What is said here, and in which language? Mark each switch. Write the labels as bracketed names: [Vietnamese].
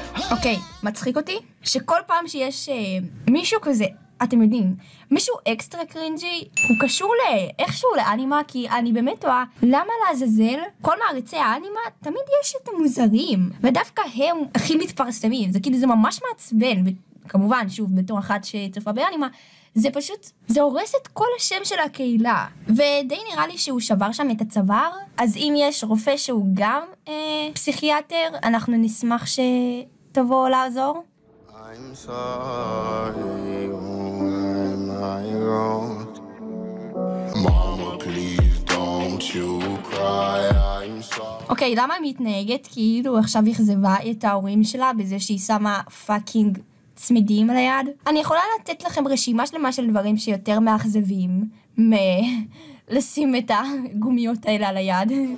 [Hebrew] אוקיי, מצחיק אותי שכל פעם שיש מישהו כזה, אתם יודעים, מישהו אקסטרה קרינג'י, הוא קשור לאיכשהו לאנימה, כי אני באמת טועה, למה לעזאזל כל מעריצי האנימה תמיד יש את המוזרים, ודווקא הם הכי מתפרסמים. זה כאילו, זה ממש מעצבן, וכמובן, שוב, בתור אחת שצופה באנימה, זה פשוט, זה הורס את כל השם של הקהילה. ודי נראה לי שהוא שבר שם את הצוואר, אז אם יש רופא שהוא גם פסיכיאטר, אנחנו נשמח שתבוא לעזור. [English] I'm sorry, when I wrote Mama, please don't you cry, I'm sorry. [Hebrew] אוקיי, למה היא מתנהגת כאילו עכשיו אכזבה את ההורים שלה בזה שהיא שמה פאקינג צמידים על היד? אני יכולה לתת לכם רשימה שלמה של דברים שיותר מאכזבים לשים את הגומיות האלה על היד.